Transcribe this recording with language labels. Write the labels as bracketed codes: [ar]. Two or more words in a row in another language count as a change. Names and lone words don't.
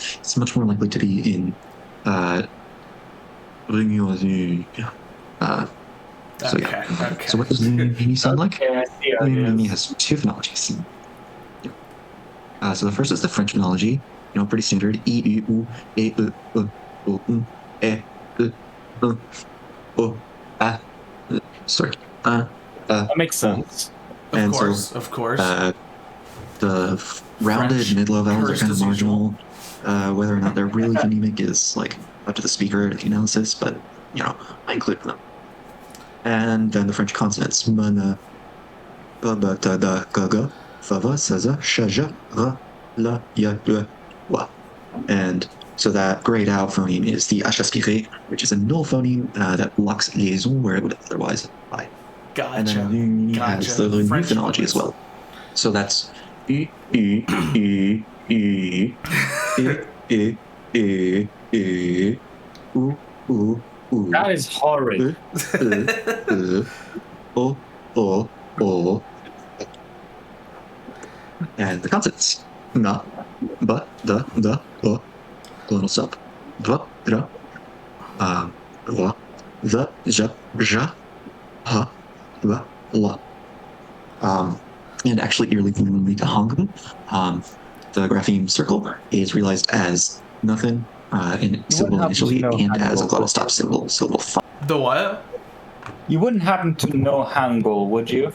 [en] It's much more likely to be in So yeah. Okay. So what does Mini sound like? Mini has two phonologies. So the first is the French phonology. Pretty standard. I, U, U, E, U, U, U, U, E, U, U, U, A. Sorry. That makes sense. Of course. The rounded French mid-low vowels are kind of cursed as marginal. Whether or not they're really phonemic is up to the speaker to the analysis, but I include them. And then the French consonants: mana, ba, ba, ta, da, ga, ga, fa, va, sa, za, sha, ja, ra, la, ya, le, wa. And so that grayed out phoneme is the h aspiré, which is a null phoneme that blocks liaison where it would otherwise apply. Gotcha. And then has the new phonology as well. So that's I, I, I, I, I, I, I, U, U, U. That is horrid. O, O, O. And the consonants. Na, ba, da, o. Glottal stop. Ba, ra. La, the, ja, ha, la, la. And actually, early to Hangul, the grapheme circle is realized as nothing in syllable initially and as a glottal stop syllable 5. The what? You wouldn't happen to know Hangul, would you?